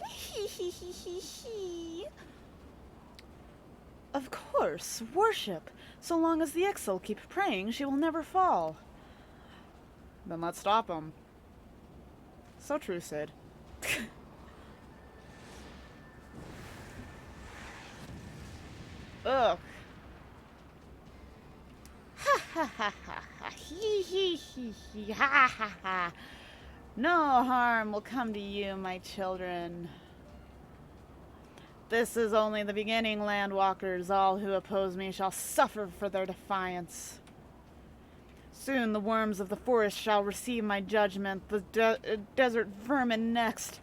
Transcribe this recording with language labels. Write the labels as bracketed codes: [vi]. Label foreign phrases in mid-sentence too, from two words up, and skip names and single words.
[en] He he he he he. Of course, worship. So long as the Ixal keep praying, she will never fall. Then let's stop them. So true, Cid. Ugh. Ha ha ha ha ha. Hee hee hee hee. Ha ha ha. No harm will come to you, my children. This is only the beginning, landwalkers. All who oppose me shall suffer for their defiance. Soon the worms of the forest shall receive my judgment, the desert vermin next.